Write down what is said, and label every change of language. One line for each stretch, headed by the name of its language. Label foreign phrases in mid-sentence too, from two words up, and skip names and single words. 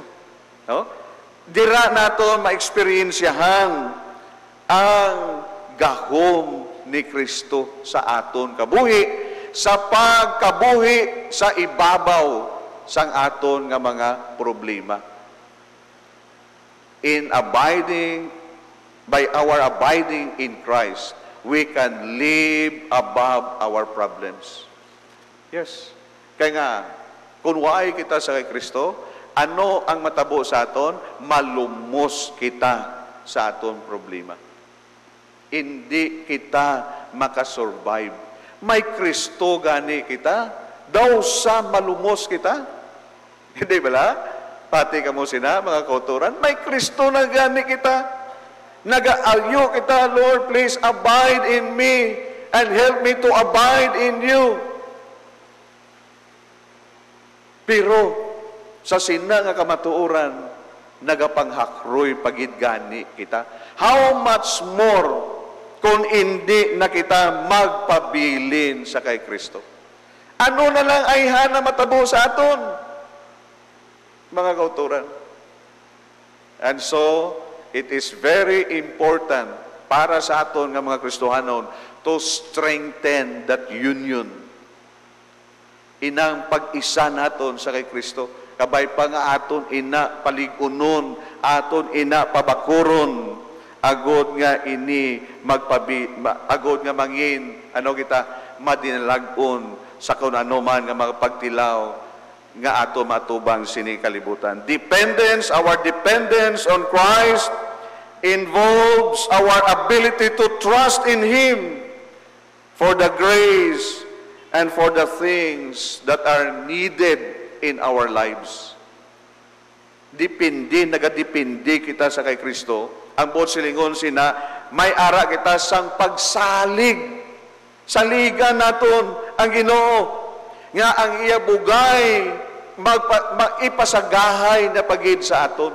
Hiligaynon: No? Dira naton ma-experiensyahan ang gahom ni Kristo sa aton kabuhi, sa pagkabuhi sa ibabaw sang aton nga mga problema.
English: By our abiding in Christ, we can live above our problems.
Hiligaynon: Yes. Kaya nga, kung waay kita sa kay Kristo, ano ang matabo sa aton? Malumos kita sa aton problema. Hindi kita makasurvive. May Kristo gani kita, daw sa malumos kita. Hindi ba? Pati ka mo sina, mga kauturan, may Kristo na gani kita. Nag-aalyo kita,
English: Lord, please abide in me and help me to abide in you.
Hiligaynon: Pero sa sina nga kamatuoran, nagapanghakroy pagid gani kita.
English: How much more
Hiligaynon: kung hindi na kita magpabilin sa kay Kristo? Ano na lang ay hana matabo sa aton, mga kauturan?
English: And so, it is very important
Hiligaynon: para sa aton nga mga Kristohanon
English: to strengthen that union.
Hiligaynon: Inang pag-isa naton sa kay Kristo. Kabay pa nga aton ina paligunon, aton ina pabakuron, agod nga ini agod nga mangin, madinalag-on sa kung ano man nga mga pagtilaw nga ato matubang sini kalibutan.
English: Our dependence on Christ involves our ability to trust in Him for the grace and for the things that are needed in our lives.
Hiligaynon: Nagadipindi kita sa kay Kristo. Ang buot silingon sina, may ara kita sang pagsalig. Saligan naton ang Ginoo nga ang iya bugay maipasagahay na pagid sa aton.